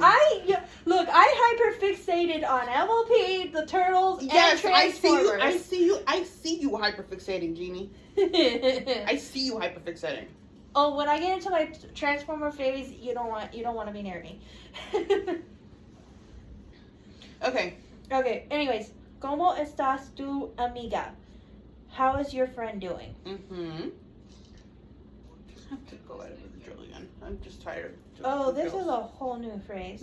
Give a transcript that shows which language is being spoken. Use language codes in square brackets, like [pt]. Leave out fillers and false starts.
[en] I hyperfixated on MLP, the Turtles, and Transformers. I see you hyperfixating, Jeannie. I see you hyperfixating. Oh, when I get into my Transformer phase, you don't want to be near me. Okay. Okay. [es] Anyways, ¿Cómo estás tu amiga? [en] How is your friend doing? Mm-hmm. I have to go out of the drill again. I'm just tired. Oh, this is a whole new phrase.